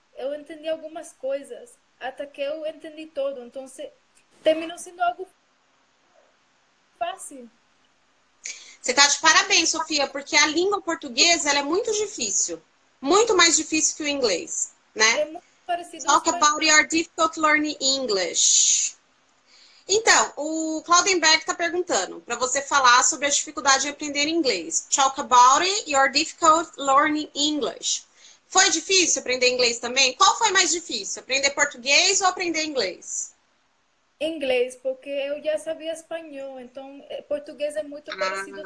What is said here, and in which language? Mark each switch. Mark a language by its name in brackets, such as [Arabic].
[Portuguese] Eu entendi algumas coisas, até que eu entendi todo. Então, terminou sendo algo fácil. Você tá de parabéns, Sofia, porque a língua portuguesa ela é muito difícil. Muito mais difícil que o inglês, né? É muito parecido. [English] Talk about your difficult learning English. [Portuguese] Então, o Claudenberg está perguntando para você falar sobre a dificuldade de aprender inglês. [English] Talk about your difficult learning English. [Portuguese] Foi difícil aprender inglês também? Qual foi mais difícil? Aprender português ou aprender inglês? Inglês, porque eu já sabia espanhol, então português é muito parecido ao